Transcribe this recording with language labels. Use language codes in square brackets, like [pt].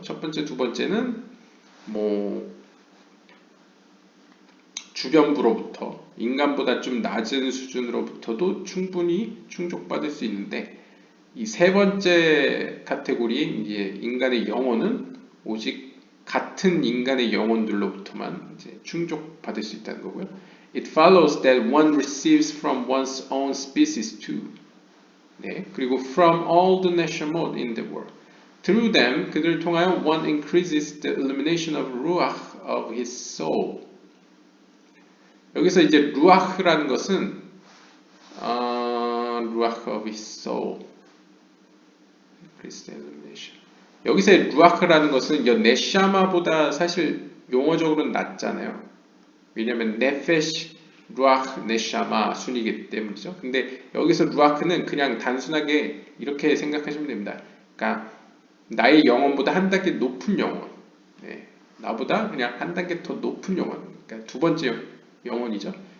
[ko] 첫 번째, 두 번째는 뭐 주변부로부터 인간보다 좀 낮은 수준으로부터도 충분히 충족받을 수 있는데 이 세 번째 카테고리인 이제 인간의 영혼은 오직 같은 인간의 영혼들로부터만 이제 충족받을 수 있다는 거고요. [en] It follows that one receives from one's own species too. [ko] 네, 그리고 [en] from all the neshama in the world. Through them, [ko] 그들을 통하여 [en] one increases the illumination of ruach of his soul. [ko] 여기서 이제 ruach라는 것은 [en] ruach of his soul. increase the illumination. [ko] 여기서의 ruach라는 것은 네샤마보다 사실 용어적으로는 낮잖아요. 왜냐하면 nefesh, ruach, neshama 순이기 때문이죠. 근데 여기서 ruach는 그냥 단순하게 이렇게 생각하시면 됩니다. 그러니까 나의 영혼보다 한 단계 높은 영혼, 네, 나보다 그냥 한 단계 더 높은 영혼, 그러니까 두 번째 영혼이죠.